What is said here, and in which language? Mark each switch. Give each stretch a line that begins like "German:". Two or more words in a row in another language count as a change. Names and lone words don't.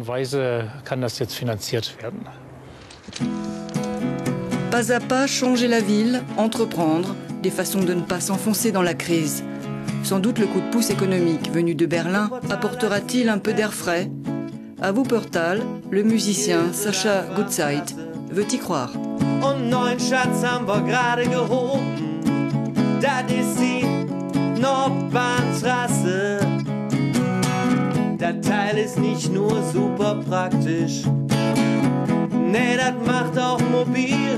French: Pas à pas, changer la ville, entreprendre, des façons de ne pas s'enfoncer dans la crise. Sans doute le coup de pouce économique venu de Berlin apportera-t-il un peu d'air frais. À Wuppertal, le musicien Sascha Gutzeit veut y croire.
German: Und neuen Schatz haben wir gerade gehoben. Das ist die Nordbahntrasse. Das Teil ist nicht nur super praktisch. Nee, das macht auch mobil.